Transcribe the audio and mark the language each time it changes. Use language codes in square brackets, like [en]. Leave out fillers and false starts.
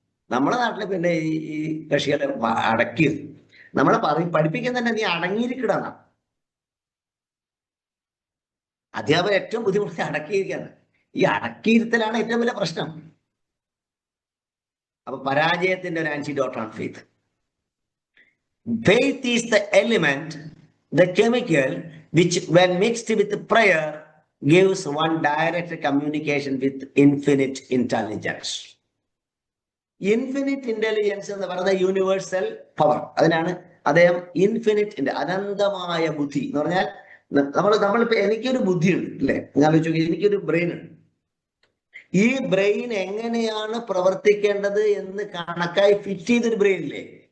[ml] നമ്മുടെ നാട്ടിലെ പിന്നെ ഈ കക്ഷികളെ അടക്കി നമ്മളെ പഠിപ്പിക്കാൻ തന്നെ നീ അടങ്ങിയിരിക്കടാണ്. അധ്യാപകർ ഏറ്റവും ബുദ്ധിമുട്ട് അടക്കിയിരിക്കാണ്. ഈ അടക്കിയിരുത്തലാണ് ഏറ്റവും വലിയ പ്രശ്നം. അപ്പൊ പരാജയത്തിന്റെ ഒരു ആന്റിഡോട്ടാണ് faith. [en] Faith is the element, the chemical which when mixed with prayer gives one direct communication with infinite intelligence. [ml] Infinite intelligence എന്ന് പറയുന്നത് യൂണിവേഴ്സൽ പവർ. അതിനാണ് അദ്ദേഹം ഇൻഫിനിറ്റ്, അനന്തമായ ബുദ്ധി എന്ന് പറഞ്ഞാൽ നമ്മളിപ്പോ എനിക്കൊരു ബുദ്ധിയുണ്ട് അല്ലെ, ഞാൻ ആലോചിച്ചു, എനിക്കൊരു ബ്രെയിൻ ഉണ്ട്. ഈ ബ്രെയിൻ എങ്ങനെയാണ് പ്രവർത്തിക്കേണ്ടത് എന്ന് കണക്കായി ഫിറ്റ് ചെയ്തൊരു ബ്രെയിൻ ഇല്ലേ?